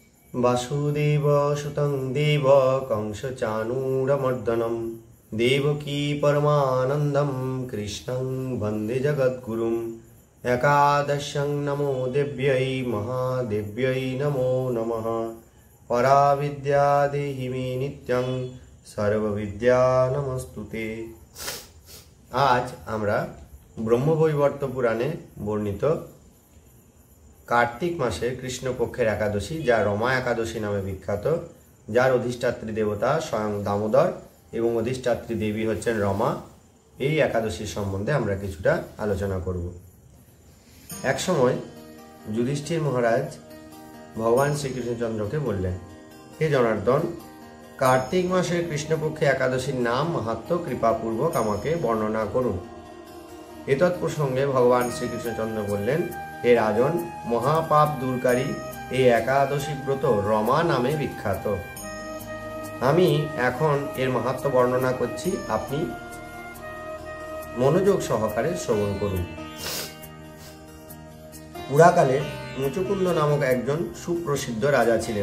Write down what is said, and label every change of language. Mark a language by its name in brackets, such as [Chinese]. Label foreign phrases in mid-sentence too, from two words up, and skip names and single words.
[Sanskrit] वासुदेव सुतं देव कंसचाणूरमर्दनं देवकी परमानन्दं कृष्णं वन्दे जगद्गुरुम्। एकादश्यं नमो देव्यै महादेव्यै नमो नमः। पराविद्या देहि मे नित्यं सर्वविद्या नमस्तुते। [Bangla] आज আমরা ব্রহ্মবৈবর্ত পুরাণে বর্ণিত কার্তিক মাসে কৃষ্ণপক্ষের একাদশী যা রমা একাদশী নামে বিখ্যাত, যার অধিষ্ঠাত্রী দেবতা স্বয়ং দামোদর এবং অধিষ্ঠাত্রী দেবী হচ্ছেন রমা, এই একাদশী সম্বন্ধে আমরা কিছুটা আলোচনা করব। এক সময় যুধিষ্ঠির মহারাজ ভগবান শ্রীকৃষ্ণচন্দ্রকে বললেন, হে জনার্দন, কার্তিক মাসে কৃষ্ণপক্ষে একাদশীর নাম মাহাত্ম্য কৃপাপূর্বক আমাকে বর্ণনা করুন। এতৎ প্রসঙ্গে ভগবান শ্রীকৃষ্ণচন্দ্র বললেন, হে রাজন, মহাপাপ দূরকারী এই একাদশী ব্রত রমা নামে বিখ্যাত। আমি এখন এর মাহাত্ম্য বর্ণনা করছি, আপনি মনোযোগ সহকারে শ্রবণ করুন। পুরাকালে মুচুকুন্দ নামক একজন সুপ্রসিদ্ধ রাজা ছিলেন।